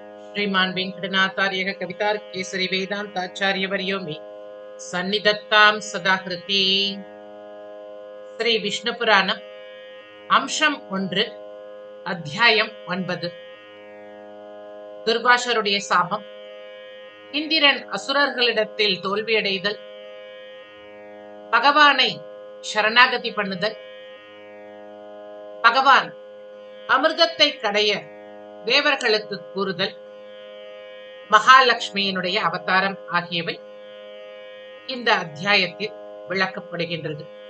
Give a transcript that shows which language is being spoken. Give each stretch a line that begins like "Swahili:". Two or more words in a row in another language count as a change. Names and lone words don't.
Sanskrit: श्रीमान् वेङ्कटनाथार्यः कवितार्केसरी वेदान्ताचार्यवर्यो मे सन्निधत्तां सदा हृति.
Tamil: ஸ்ரீ விஷ்ணு புராணம் அம்சம் 1 அத்தியாயம் 9. துர்வாசருடைய சாபம், இந்திரன் அசுரர்களிடத்தில் தோல்வியடைதல், பகவானை சரணாகதி பண்ணுதல், பகவான் அமிர்தத்தை கடைய தேவர்களுக்கு கூறுதல், மகாலட்சுமியினுடைய அவதாரம் ஆகியவை இந்த அத்தியாயத்தில் விளக்கப்படுகின்றது.